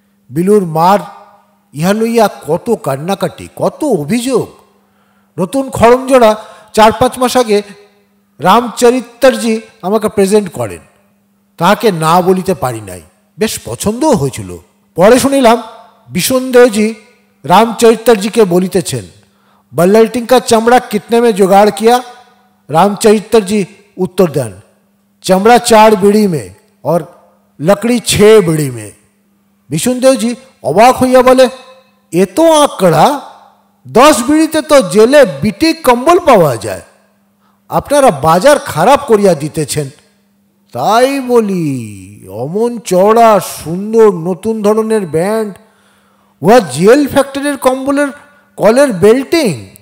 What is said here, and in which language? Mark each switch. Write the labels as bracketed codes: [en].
[bn] বিলুর মার ইহা লইয়া কত কান্নাকাটি, কত অভিযোগ। নতুন খড়মজোড়া ৪-৫ মাস আগে রামচরিত্রজি আমাকে প্রেজেন্ট করেন। তাহাকে না বলিতে পারি নাই, বেশ পছন্দও হয়েছিল। পরে শুনিলাম বিষ্ণুদেবজি রামচরিত্রজিকে বলিতেছেন, [hi] बल्लटिंग का चमड़ा कितने में जुगाड़ किया? रामचरित्र जी उत्तर दें, चमड़ा 4 बीड़ी में और लकड़ी 6 बीड़ी में। [bn] विष्णुदेव जी अबाक हইয়া বলে, এ তো আঁকড়া, 10 বিড়িতে তো জেলে বিটি কম্বল পাওয়া যায়। আপনারা বাজার খারাপ করিয়া দিতেছেন। তাই বলি, অমন চওড়া সুন্দর নতুন ধরনের ব্যান্ড, উহা জেল ফ্যাক্টরির কম্বলের কলের বেল্টিং।